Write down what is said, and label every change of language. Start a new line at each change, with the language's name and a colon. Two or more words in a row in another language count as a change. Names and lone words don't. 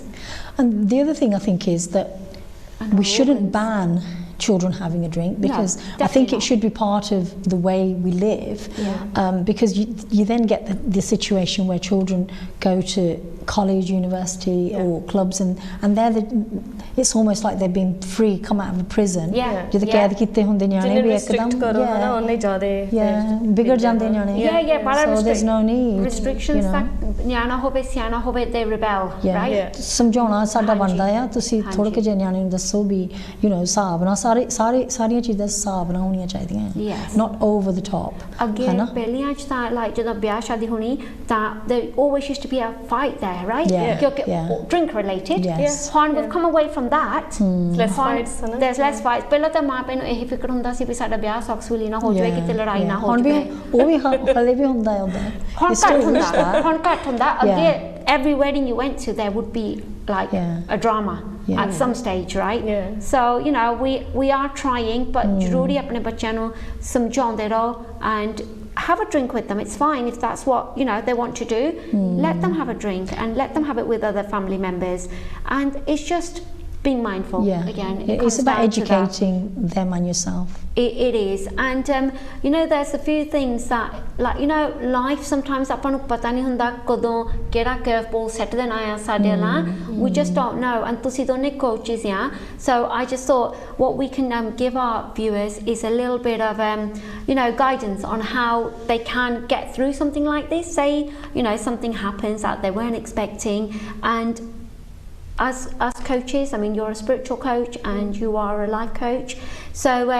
English: and the other thing I think is that we shouldn't ban children having a drink because I think it should be part of the way we live because you then get the situation where children go to college, university or clubs and it's almost like they've been free come out of a prison
Punjabi: ਜਦ ਕੈਦ ਕੀਤੇ ਹੁੰਦੇ ਨਿਆਣੇ ਭੀ ਇੱਕਦਮ ਓਨੇ ਜ਼ਿਆਦਾ ਬਿਗੜ ਜਾਂਦੇ ਨਿਆਣੇ
English: so there's no need restrictions that
Punjabi: ਨਿਆਣਾ ਹੋਵੇ ਸਿਆਣਾ ਹੋਵੇ
English: they rebel right
Punjabi: ਸਮਝਾਉਣਾ ਸਾਡਾ ਬਣਦਾ ਆ ਤੁਸੀਂ ਥੋੜੇ ਕਿ ਜੇ ਨਿਆਣੇ ਨੂੰ ਦੱਸੋ ਵੀ ਹਿਸਾਬ ਨਾਲ ਸਾਰੀਆਂ ਚੀਜ਼ਾਂ ਹਿਸਾਬ ਨਾਲ ਹੋਣੀਆਂ ਚਾਹੀਦੀਆਂ
English: not over the top
Punjabi: ਅੱਗੇ ਪਹਿਲੀਆਂ ਚ ਤਾਂ like ਜਦੋਂ ਵਿਆਹ ਸ਼ਾਦੀ ਹੋਣੀ ਤਾਂ
English: there always used to be a fight there right drink related when we've come away from that there's less fights
Punjabi: ਪਹਿਲਾਂ ਤਾਂ ਮਾਂ ਪਿਓ ਨੂੰ ਇਹ ਫਿਕਰ ਹੁੰਦਾ ਸੀ ਵੀ ਸਾਡਾ ਵਿਆਹ successfully ਨਾ ਹੋ ਜਾਵੇ ਕਿਤੇ ਲੜਾਈ ਨਾ ਹੋ ਜਾਵੇ ਉਹ ਵੀ ਹਲੇ ਵੀ ਹੁੰਦਾ ਹੈ ਉਹਦਾ ਹੁਣ ਘੱਟ ਹੁੰਦਾ ਅੱਗੇ
English: every wedding you went to there would be like a drama at some stage right so we are trying but
Punjabi: ਜ਼ਰੂਰੀ ਆਪਣੇ ਬੱਚਿਆਂ ਨੂੰ ਸਮਝਾਉਂਦੇ ਰਹੋ
English: and have a drink with them it's fine if that's what they want to do let them have a drink and let them have it with other family members and it's just being mindful again it's about educating them and yourself it is and there's a few things that like life sometimes
Punjabi: ਆਪਾਂ ਨੂੰ ਪਤਾ ਨਹੀਂ ਹੁੰਦਾ ਕਦੋਂ ਕਿਹੜਾ
English: curveball set
Punjabi: ਦੇਣਾ ਆ ਸਾਡੇ ਨਾਲ
English: we just don't know and
Punjabi: ਤੁਸੀਂ ਦੋਨੇ
English: coaches so I just thought what we can give our viewers is a little bit of guidance on how they can get through something like this say something happens that they weren't expecting and as coaches I mean you're a spiritual coach and you are a life coach so